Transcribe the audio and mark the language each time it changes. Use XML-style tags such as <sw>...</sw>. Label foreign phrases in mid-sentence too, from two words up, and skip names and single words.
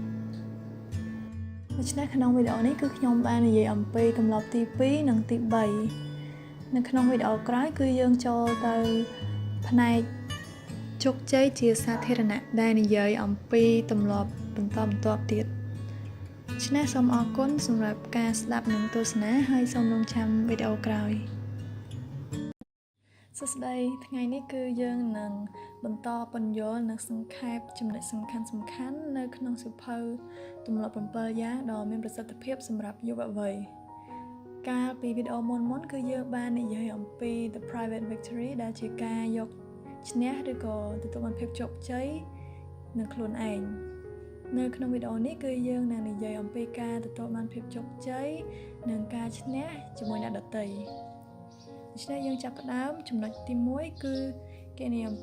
<km>ដូច្នេះក្នុងវីដេអូនេះគឺខ្ញុំបាននិយាយអំពីទម្លាប់ទី2និងទី3នៅក្នុងវីដេអូក្រោយគឺយើងចូលទៅផ្នែកជោគជ័យជាសាធារណៈដែលនិយាយអំពីទម្លាប់បន្តបន្ទាប់ទៀតដូច្នេះសូមអរគុណសម្រាប់ការស្ដាប់និងទស្សនាហើយសូមរងចាំវីដេអូក្រោយសួស្តីថ្ងៃនេះគឺ យើងនឹងបន្តពន្យល់និងសង្ខេបចំណុចសំខាន់នៅក្នុងសៀវភៅទម្លាប់7យ៉ាងដ៏មានប្រសិទ្ធភាពសម្រាប់យុវវ័យកាលពីវីដេអូមុនគឺយើងបាននិយាយអំពី</km> <en>the private victory</en> <km>ដែលជាការ យកឈ្នះឬក៏ទទួលបានភាពជោគជ័យនឹងខ្លួនឯងនៅក្នុងវីដេអូនេះគឺយើងនឹងនិយាយអំពីការទទួលបានភាពជោគជ័យនិងការឈ្នះជាមួយអ្នកដទៃដូច្នេះយើងចាប់ផ្ដើមចំណុចទី1គឺគេនិយាយអំ</km>